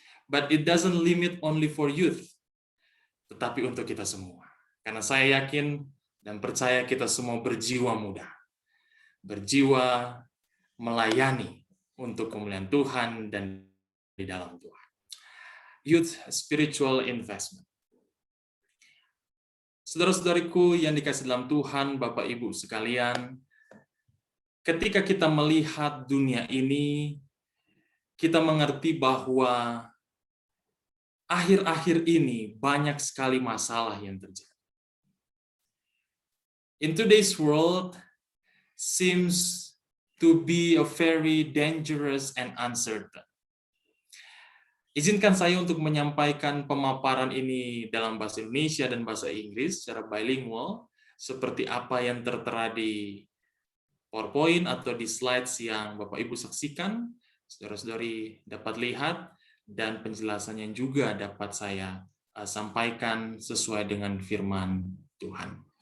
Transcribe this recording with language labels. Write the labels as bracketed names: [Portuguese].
[English] But it doesn't limit only for youth, tetapi untuk kita semua. [Indonesian] Karena saya yakin dan percaya kita semua berjiwa muda. Berjiwa melayani untuk kemuliaan Tuhan dan di dalam Tuhan. [English] Youth spiritual investment. [Indonesian] Saudara-saudariku yang dikasihi dalam Tuhan, Bapak Ibu sekalian, ketika kita melihat dunia ini, kita mengerti bahwa akhir-akhir ini banyak sekali masalah yang terjadi. [English] In today's world seems to be a very dangerous and uncertain. [Indonesian] Izinkan saya untuk menyampaikan pemaparan ini dalam bahasa Indonesia dan bahasa Inggris secara bilingual, seperti apa yang tertera di PowerPoint atau di slides yang Bapak Ibu saksikan, saudara-saudari dapat lihat, dan penjelasannya juga dapat saya sampaikan sesuai dengan firman Tuhan.